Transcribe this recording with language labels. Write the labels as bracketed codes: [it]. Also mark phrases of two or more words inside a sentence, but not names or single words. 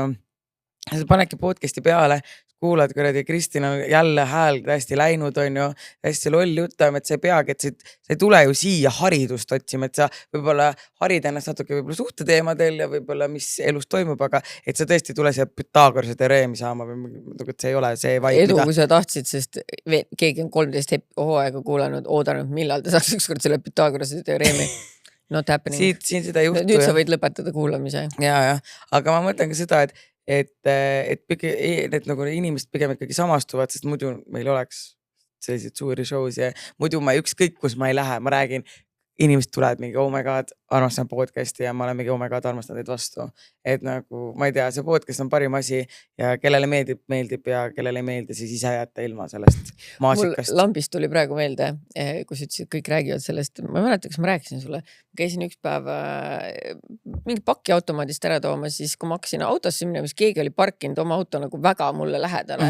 [et] Sa panedki podcasti peale, kuulad kuradi Kristina jälle hääl täiesti läinud on ju, hästi loll jutama, et sa ei peagi, et sa ei tule ju siia haridust otsima, et sa võib-olla harid ennast natuke võib-olla suhteteemadel ja võib-olla mis elus toimub, aga et sa tõesti tule siia Pythagorase teoreemi saama või et see ei ole see vaid. Edu, kui sa tahtsid, sest keegi on 13 hooaega kuulanud, oodanud, millal ta saaks ükskord selle Pythagorase teoreemi. [en] Not happening. [et] Siin seda juhtu. Nüüd sa võid lõpetada kuulamise. Ja, aga ma mõtlen ka seda, et nagu inimesed pigem ikkagi samastuvad, sest muidu meil oleks selliseid suuri shows ja muidu ma ükskõik, kus ma ei lähe, ma räägin, inimesed tulevad mingi, [en] oh my god, [et] armastan podcasti ja ma olen mingi, [en] oh my god, [et] armastan teid vastu. Et nagu, ma ei tea, see podcast on parim asi ja kellele meeldib ja kellele ei meeldi, siis ise jätta ilma sellest maasikast. Mul lambist tuli praegu meelde, kus ütlesid, kõik räägivad sellest, ma ei mäleta, kas ma rääkisin sulle, käisin üks päev mingi pakki automaadist ära tooma, siis kui ma hakkasin autosse minema, siis keegi oli parkinud oma auto nagu väga mulle lähedale.